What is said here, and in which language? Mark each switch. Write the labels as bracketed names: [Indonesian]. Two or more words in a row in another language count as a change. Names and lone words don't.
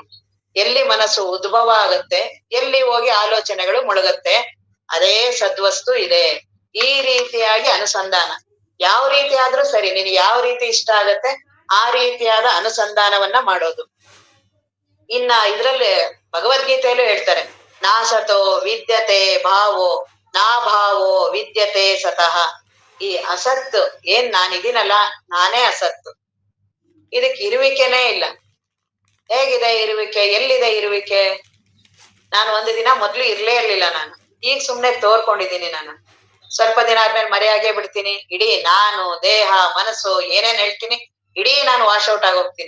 [Kannada] ಎಲ್ಲಿ ಮನಸ್ಸು ಉದ್ಭವ ಆಗತ್ತೆ, ಎಲ್ಲಿ ಹೋಗಿ ಆಲೋಚನೆಗಳು ಮುಳುಗತ್ತೆ, ಅದೇ ಸದ್ವಸ್ತು ಇದೆ. ಈ ರೀತಿಯಾಗಿ ಅನುಸಂಧಾನ ಯಾವ ರೀತಿ ಆದ್ರೂ ಸರಿ, ನಿನಗೆ ಯಾವ ರೀತಿ ಇಷ್ಟ ಆಗತ್ತೆ ಆ ರೀತಿಯಾದ ಅನುಸಂಧಾನವನ್ನ ಮಾಡೋದು. ಇನ್ನ ಇದ್ರಲ್ಲಿ ಭಗವದ್ಗೀತೆಯಲ್ಲೂ ಹೇಳ್ತಾರೆ, [Sanskrit] ನಾಸತೋ ವಿದ್ಯತೆ ಭಾವೋ ನಾ ಭಾವೋ ವಿದ್ಯತೆ ಸತಃ. [Kannada] ಈ ಅಸತ್ತು ಏನ್ ನಾನಿದ್ದೀನಲ್ಲ, ನಾನೇ ಅಸತ್ತು. ಇದಕ್ಕೆ ಇರುವಿಕೆನೇ ಇಲ್ಲ. ಹೇಗಿದೆ ಇರುವಿಕೆ, ಎಲ್ಲಿದೆ ಇರುವಿಕೆ? ನಾನು ಒಂದು ದಿನ ಮೊದ್ಲು ಇರ್ಲೇ ಇರ್ಲಿಲ್ಲ, ನಾನು ಈಗ ಸುಮ್ನೆ ತೋರ್ಕೊಂಡಿದ್ದೀನಿ. ನಾನು ಸ್ವಲ್ಪ ದಿನ ಆದ್ಮೇಲೆ ಮರೆಯಾಗೇ ಬಿಡ್ತೀನಿ. ಇಡೀ ನಾನು, ದೇಹ, ಮನಸ್ಸು ಏನೇನ್ ಹೇಳ್ತೀನಿ, ಇಡೀ ನಾನು [English] wash out [Kannada] ಆಗೋಗ್ತೀನಿ.